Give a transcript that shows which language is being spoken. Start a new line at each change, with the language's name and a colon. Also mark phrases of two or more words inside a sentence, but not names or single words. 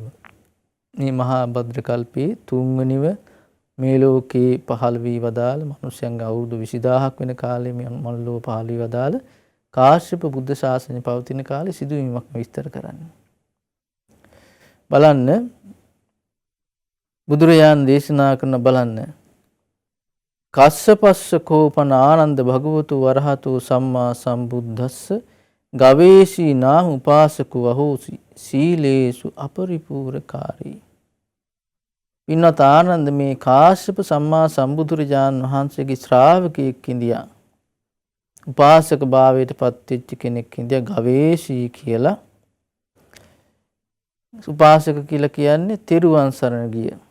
Sinhala: මේ මහා භද්‍ර කල්පයේ තුන්වෙනිව මේ ලෝකේ පහළ වී වදාළ මිනිසයන්ගේ අවුරුදු 20000ක් වෙන කාලේ මේ මනුලෝ පහළ වී වදාළ කාශ්‍යප බුද්ධ ශාසනය පවතින කාලේ සිදුවීමක් විස්තර කරන්නේ. බලන්න බුදුරජාණන් දේශනා කරන බලන්න
Pali: කස්සපස්ස කෝපන ආනන්ද භගවතු වරහතු සම්මා සම්බුද්දස්ස ගවේෂී නාම උපාසකෝ අහෝසි සීලේසු අපරිපූර්ණකාරී.
Sinhala: පින්වත් ආනන්ද මේ කාශ්‍යප සම්මා සම්බුදුරජාණන් වහන්සේගේ ශ්‍රාවකයෙක් ඉඳියා. උපාසක භාවයට පත් වෙච්ච කෙනෙක් ඉඳියා ගවේෂී කියලා. උපාසක කියලා කියන්නේ තෙරුවන් සරණ ගිය.